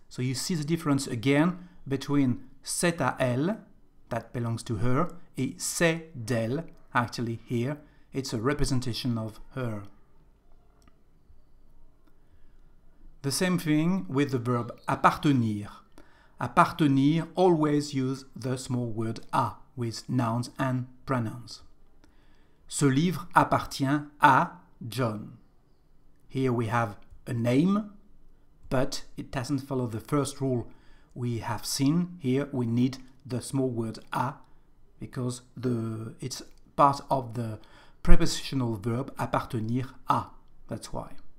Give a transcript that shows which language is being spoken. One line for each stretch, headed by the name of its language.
English: So you see the difference again between
French: c'est à elle,
English: that belongs to her,
French: et c'est d'elle,
English: actually here, it's a representation of her. The same thing with the verb appartenir. appartenir, always use the small word à with nouns and pronouns.
French: Ce livre appartient à John.
English: Here we have a name, but it doesn't follow the first rule we have seen. Here we need the small word à because it's part of the prepositional verb appartenir à. That's why.